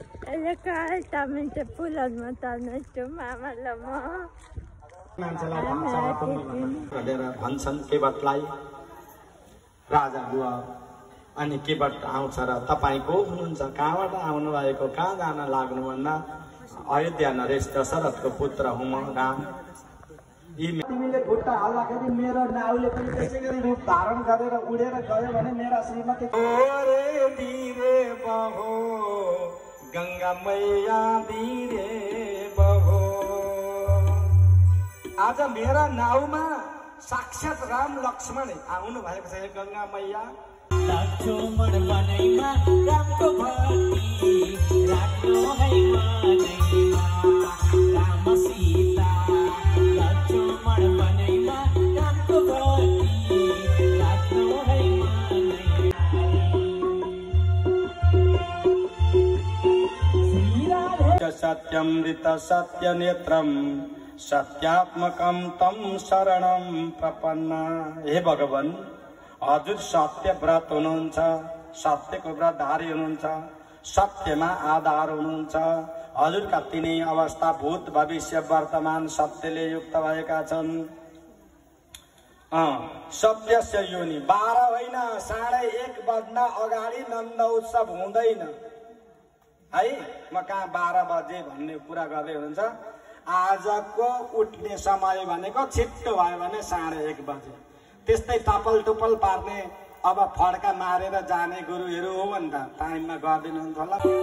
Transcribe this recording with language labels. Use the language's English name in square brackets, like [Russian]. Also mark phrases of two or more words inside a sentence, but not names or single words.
[Nepali] Legal, damit der pulang mata nasto mama lama. मान्छेलाई भनेर भन्छन् केवटलाई राजा बुवा अनि केवट आउँछ र तपाईँ को हुनुहुन्छ कहाँबाट आउनु भएको कहाँ जान लाग्नु भन्दा अयोध्या नरेश दशरथको पुत्र हुँ म राम तिमीले खुट्टा हाल्दाखेरि मेरो नाउले पनि त्यसै गरी रूप धारण गरेर उडेर गयो भने मेरा श्रीमती [Hindi] ओरे धीरे बहो गंगा मैया धीरे बहो [Nepali] आज मेरा नाउमा साक्षात राम लक्ष्मण आउनु भएको छ गंगा मैया लक्ष्मण बनैमा रामको भक्ति राख्नु है मनैमा राम सीता लक्ष्मण बनैमा रामको भक्ति राख्नु है मनैमा [Sanskrit] सत्यमृत सत्यनेत्रम सत्यात्मकम तम शरणम प्रपन्ना [Nepali] हे भगवान हजुर सत्य व्रत हुनुहुन्छ सत्यको व्रतधारी हुनुहुन्छ सत्यमा आधार हुनुहुन्छ हजुरका तिनै अवस्था भूत भविष्य वर्तमान सत्यले युक्त भएका छन् [Sanskrit] सत्यस्य योनि [Nepali] 12 होइन 1:30 बज्न अगाडि नन्द उत्सव हुँदैन है म कहाँ 12 बजे भन्ने कुरा गर्दै हुनुहुन्छ आजको उठ्ने समय भनेको छिट्टो भयो भने 1:30 बजे त्यस्तै टपल टुपल पार्ने अब फड्का मारेर जाने गुरुहरू हो भने त टाइममा गरिदिनुहुन्छ होला